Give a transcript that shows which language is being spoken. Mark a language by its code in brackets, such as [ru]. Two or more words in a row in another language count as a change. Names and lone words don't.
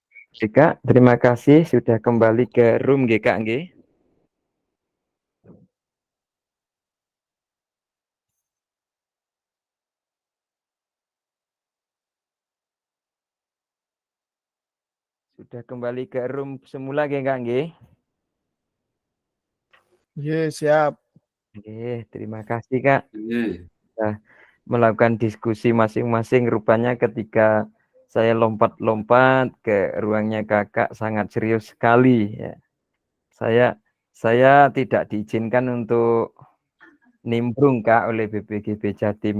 [id] Oke, Kak, terima kasih sudah kembali ke room nggih, Kak, nggih. Sudah kembali ke room semula nggih, Kak, nggih. Iya, siap. Oke, terima kasih, Kak. Iya. Sudah melakukan diskusi masing-masing. Rupanya ketika saya lompat-lompat ke ruangnya Kakak sangat serius sekali ya. Saya tidak diizinkan untuk nimbrung, Kak, oleh BPGB Jatim.